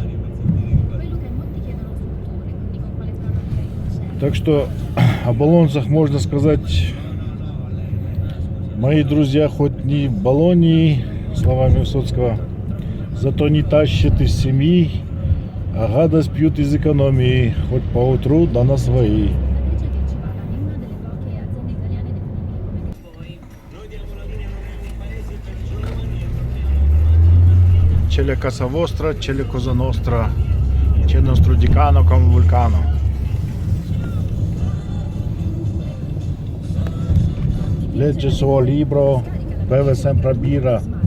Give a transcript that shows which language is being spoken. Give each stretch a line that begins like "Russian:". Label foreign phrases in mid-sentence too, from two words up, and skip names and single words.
Russian: Так что о болонцах можно сказать: мои друзья хоть не в Болонии, словами Высоцкого, зато не тащат из семьи, а гадость пьют из экономии, хоть поутру да на свои.
Italian: Челе Casa Vostra, Челе Cosa Nostra, C'è nostro decano come vulcano. Legge il suo libro, beve sempre birra.